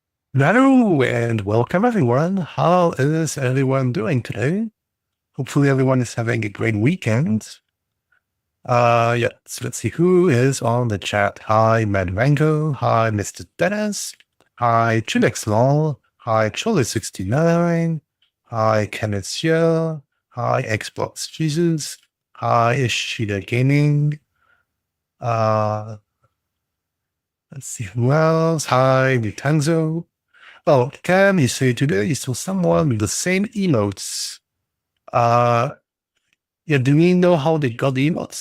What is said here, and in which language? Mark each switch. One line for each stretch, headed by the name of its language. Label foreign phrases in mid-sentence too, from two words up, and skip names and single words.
English: Hello and welcome everyone. How is everyone doing today? Hopefully everyone is having a great weekend. Yeah, so let's see who is on the chat. Hi, Madrango. Hi, Mr. Dennis. Hi, Chilexlol. Hi, Chole69. Hi, Kenneth Xiao. Hi, Xbox Jesus. Hi, Ishida Gaming. Uh, let's see who else. Hi, Mutanzo. Oh, Cam, you say today you saw someone with the same emotes. Uh, yeah, do we know how they got the emotes?